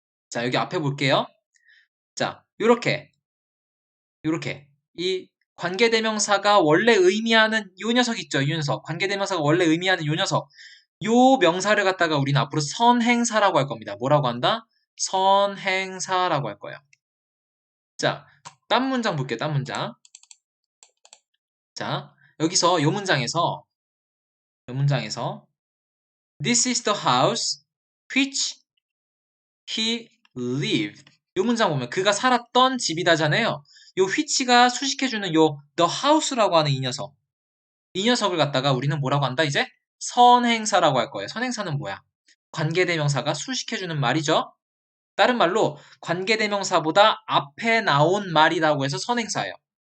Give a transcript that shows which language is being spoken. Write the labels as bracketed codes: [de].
[ko] 자, 여기 앞에 볼게요. 자, 요렇게. 이 관계대명사가 원래 의미하는 요 녀석 있죠, 이 녀석. 관계대명사가 원래 의미하는 요 녀석. 요 명사를 갖다가 우리는 앞으로 선행사라고 할 겁니다. 뭐라고 한다? 선행사라고 할 거예요. 자, 딴 문장 볼게요, 딴 문장. 자, 여기서 요 문장에서 [en] This is the house which he lived. [ko] 요 문장 보면 그가 살았던 집이다잖아요. 요 which가 수식해주는 요 the house라고 하는 이 녀석. 이 녀석을 갖다가 우리는 뭐라고 한다 이제? 선행사라고 할 거예요. 선행사는 뭐야? 관계대명사가 수식해주는 말이죠. 다른 말로 관계대명사보다 앞에 나온 말이라고 해서 선행사예요.